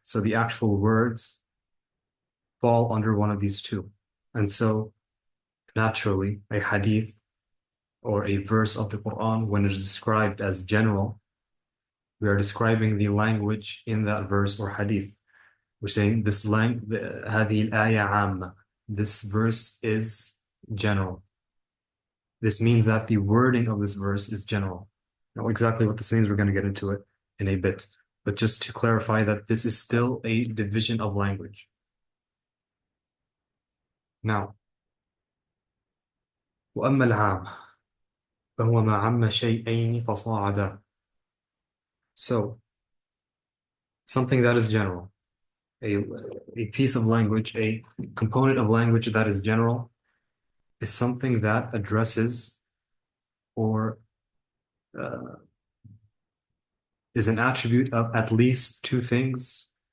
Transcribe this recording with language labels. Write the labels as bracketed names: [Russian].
[English] So the actual words fall under one of these two. And so naturally, a hadith or a verse of the Quran, when it is described as general, we are describing the language in that verse or hadith. We're saying [Arabic] هذه الآية عامة. [English] This verse is general. This means that the wording of this verse is general. Now, exactly what this means, we're going to get into it in a bit. But just to clarify that this is still a division of language. [Arabic] Now, وأما العام فهو ما عم شيئين فصاعدا. [English] So, something that is general, a piece of language, a component of language that is general, is something that addresses or is an attribute of at least two things.